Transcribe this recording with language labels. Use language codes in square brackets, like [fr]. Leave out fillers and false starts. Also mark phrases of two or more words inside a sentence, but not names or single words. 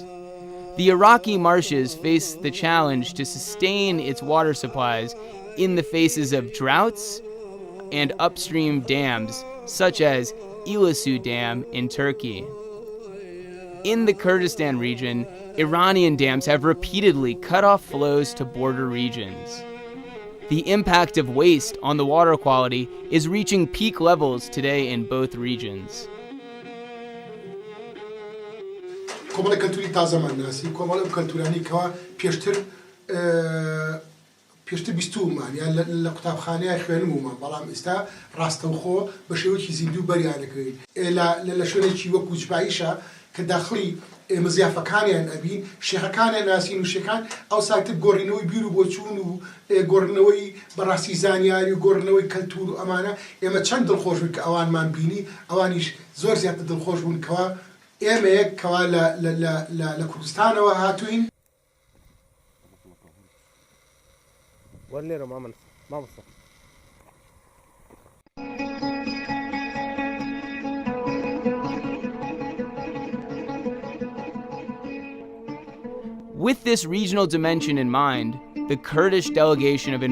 [en] The Iraqi marshes face the challenge to sustain its water supplies in the faces of droughts and upstream dams, such as Ilasu Dam in Turkey. In the Kurdistan region, Iranian dams have repeatedly cut off flows to border regions. The impact of waste on the water quality is reaching peak levels today in both regions. [ckb] کۆمەڵە کەلتوری تازەمان ناسی کۆمەڵە کەلتورانی کەوا پێشتر بیستومان یان لە قوتابخانەیە خوێنمومان بەڵام ئێستا ڕاستەوخۆ بە شێوەیەکی زیندوو بەریانەکەوین لە شوێنێکی وەکو جوباییشە کە داخڵی مزیافەکانیان ئەبین شێخەکانیان ناسین و شێخان ئەو ساکتر گۆڕینەوەی بیر و بۆچوون و گۆڕنەوەی بەڕاستی زانیاری و گۆڕنەوەی کەلتور و ئەمانە ئێمە چەند دڵخۆش بوون کە ئەوانمان بینی ئەوانیش زۆر زیاتر دڵخۆش بوون کەوا ئێمە یەک کەوا لە کوردستانەوە هاتوین. [en] With this regional dimension in mind, the Kurdish delegation of